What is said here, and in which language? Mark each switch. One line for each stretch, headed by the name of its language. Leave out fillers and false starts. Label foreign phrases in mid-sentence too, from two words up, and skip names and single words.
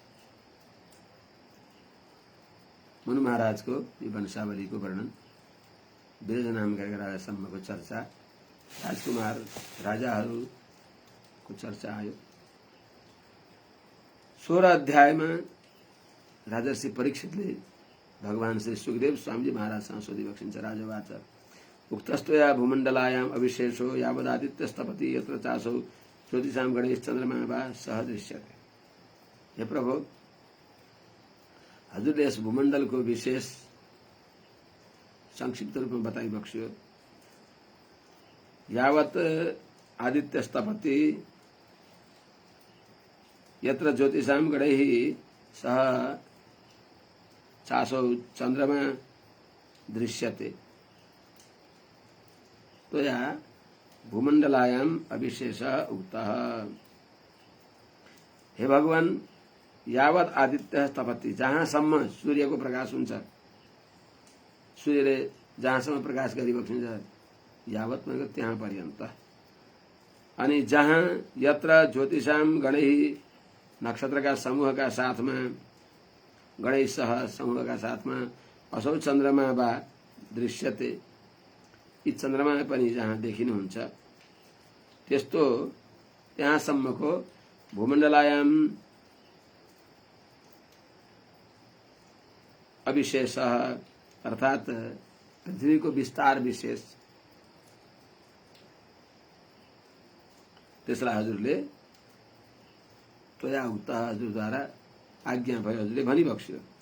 Nepali: मनु महाराजको यो वंशावलीको वर्णन विरज नाम गरेका राजासम्मको चर्चा राजकुमार राजाहरूको चर्चा आयो। 16 अध्यायमा राजर्षि परीक्षितले भगवान श्री सुखदेव स्वामीजी महाराजसँग सोधिबक्सिन्छ।
Sanskrit: राजवाच उक्तस्तया भूमण्डलायाम अविशेषो यावदादित्यस्तपति यत्र चासौ ज्योतिषां गणेश चन्द्रमा वा सह दृश्यते।
Nepali: हे प्रभु हजुरले यस भूमण्डलको विशेष संक्षिप्त रूपमा बताइबक्स्यो।
Sanskrit: यावत आदित्यस्तपति यत्र ज्योतिषां गणैः सह चासौ चन्द्रमा दृश्यते। तो या भूमंडलायाम अविशेष उक्तः। हे भगवान, यावत आदित्य तपति,
Nepali: जहाँसम्म सूर्यको प्रकाश हुन्छ, सूर्यले जहाँसम्म प्रकाश गरिबक्सिन्छ, यावत भनेको त्यहाँ पर्यन्त। अनि जहाँ
Sanskrit: यत्र ज्योतिषाम गणैः,
Nepali: नक्षत्रका समूहका साथमा,
Sanskrit: गणैः सह
Nepali: समूहका साथमा,
Sanskrit: असौ चन्द्रमा वा दृश्यते,
Nepali: यी चन्द्रमा पनि जहाँ देखिनुहुन्छ, त्यस्तो त्यहाँसम्मको भूमण्डलायाम अविशेष अर्थात पृथ्वीको विस्तार विशेष, त्यसलाई हजुरले
Sanskrit: त्वया उक्त,
Nepali: हजुरद्वारा आज्ञा भयो, हजुरले भनिबक्स्यो।